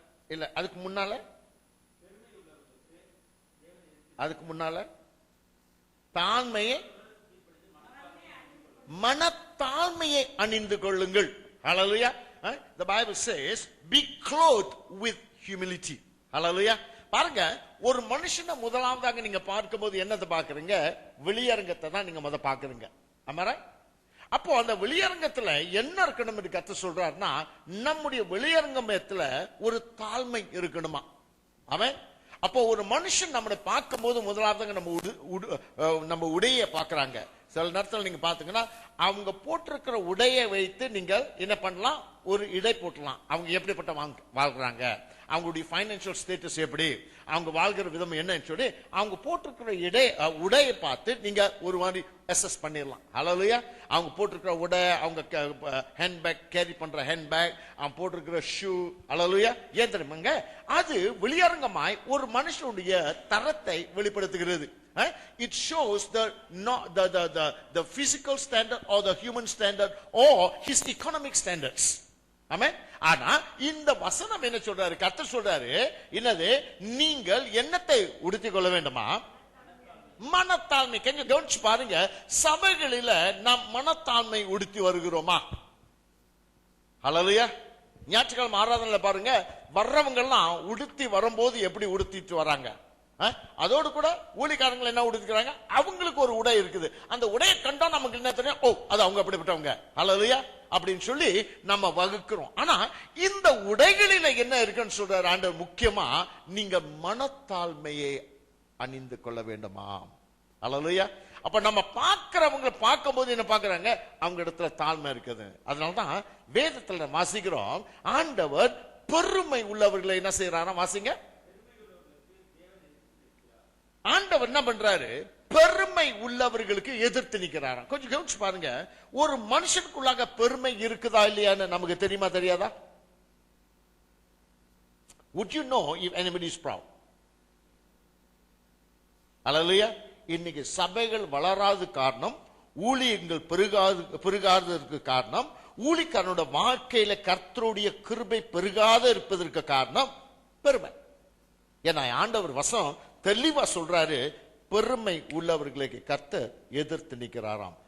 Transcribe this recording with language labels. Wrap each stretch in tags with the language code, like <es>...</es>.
<ta>இல்ல அதுக்கு முன்னால தாழ்மையை மனத்தாழ்மையை அணிந்து கொள்ளுங்கள். ஹல்லேலூயா.</ta> <en>The Bible says be clothed with humility.</en> <ta>ஹல்லேலூயா. பாருங்க, ஒரு மனுஷனை முதலாவதாக நீங்க பார்க்கும்போது என்னத்தை பாக்குறீங்க? வெளியரங்கத்தை தான் நீங்க முத பாக்குறீங்க. ஆமாரா? அப்போ அந்த வெளியரங்கத்துல என்ன இருக்கணும் என்று கர்த்தர் சொல்றாருன்னா, நம்முடைய வெளியரங்கத்துல ஒரு தாழ்மை இருக்கணுமா? அவன் அப்போ ஒரு மனுஷன் நம்மளை பார்க்கும் போது முதலாவதாக நம்ம உடையை பாக்குறாங்க. சில நேரத்தில் நீங்க பாத்தீங்கன்னா அவங்க போட்டிருக்கிற உடையை வைத்து நீங்கள் என்ன பண்ணலாம், ஒரு இடை போட்டலாம். அவங்க எப்படிப்பட்ட வாழ்றாங்க, அவங்களுடைய பைனான்சியல் ஸ்டேட்டஸ் எப்படி, அவங்க வாழ்கிற விதம் என்னன்னு சொல்லி அவங்க போட்டிருக்கிற உடையை பார்த்து நீங்க ஒரு மாதிரி அசஸ் பண்ணிடலாம். ஹல்லேலூயா. அவங்க போட்டிருக்கிற உடை, அவங்க ஹேண்ட்பேக் கேரி பண்ற ஹேண்ட்பேக், அவங்க போட்டிருக்கிற ஷூ. ஹல்லேலூயா. ஏன் தெரியுமாங்க? அது வெளியரங்கமாய் ஒரு மனுஷனுடைய தரத்தை வெளிப்படுத்துகிறது.</ta> <en>It shows the physical standard or the human standard or his economic standards.</en> <ta>ஆமென். ஆனா இந்த வசனம் என்ன சொல்றாரு? கர்த்தர் சொல்றாரு, என்னது? நீங்கள் என்னத்தை உடுத்திக் கொள்ள வேண்டுமா? மனத்தாழ்மை. கொஞ்சம் கவனிச்சு பாருங்க, சபைகளில நாம் மனத்தாழ்மை உடுத்தி வருகிறோமா? ஹல்லேலூயா. ஞாயிற்றுக்கிழமை ஆராதனையில பாருங்க, வர்றவங்க எல்லாம் உடுத்தி வரும்போது எப்படி உடுத்திட்டு வராங்க. அதோடு கூட ஊழியக்காரங்க என்ன உடுத்திக்கிறாங்க, அவங்களுக்கு ஒரு உடை இருக்குது. அந்த உடையை கண்டா நமக்கு என்ன தெரியும்? ஓ, அது அவங்க அப்படிப்பட்டவங்க. ஹல்லேலூயா அப்படின்னு சொல்லி நம்ம வகுக்கிறோம். ஆனா இந்த உடைகளில என்ன இருக்குன்னு சொல்றாரு ஆண்டவர். முக்கியமா நீங்க மனத்தாழ்மையை அணிந்து கொள்ள வேண்டுமா? ஹல்லேலூயா. அப்ப நம்ம பார்க்கிறவங்க பார்க்கும் போது என்ன பார்க்கறாங்க? அவங்க இடத்துல தாழ்மை இருக்குது. அதனாலதான் வேதத்துல வாசிக்கிறோம், ஆண்டவர் பெருமை உள்ளவர்களை என்ன செய்யறாரா? வாசிங்க. ஆண்டவர் என்ன பண்றாரு? பெருமை உள்ளவர்களுக்கு எதிர்த்து நிற்கிறாராம். கொஞ்சம் கவனிச்சு பாருங்க, ஒரு மனுஷனுக்குள்ளாக பெருமை இருக்குதா இல்லையான்னு நமக்கு தெரியுமா தெரியாதா?</ta> <en>Would you know if anybody is proud?</en> <ta>அல்லேலூயா. இன்னைக்கு சபைகள் வளராத காரணம், ஊழியங்கள் பெருகாததற்கு காரணம், ஊழியக்காரனோட வாழ்க்கையில கர்த்தருடைய கிருபை பெருகாத இருப்பதற்கு காரணம் பெருமை. ஏன்னா ஆண்டவர் வசனம் தெளிவா சொல்றாரு, பெருமை உள்ளவர்களுக்கு கர்த்தர் எதிர்த்து நிற்கிறாராம்.</ta>